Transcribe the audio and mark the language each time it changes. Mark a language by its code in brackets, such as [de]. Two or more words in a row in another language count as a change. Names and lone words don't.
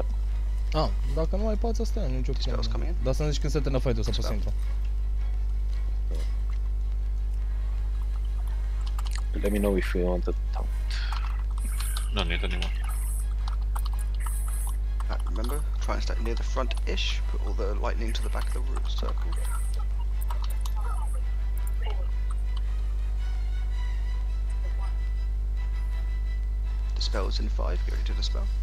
[ro] Ah, dacă nu ai pață, stai, nu nicio problemă. Dar să-mi zici când se termină fight-ul, să pot să intru. [en] Let me know if you want to taunt. No need anymore. Remember, try and stay near the front-ish, put all the lightning to the back of the root circle. The spell's in 5, get ready to dispel.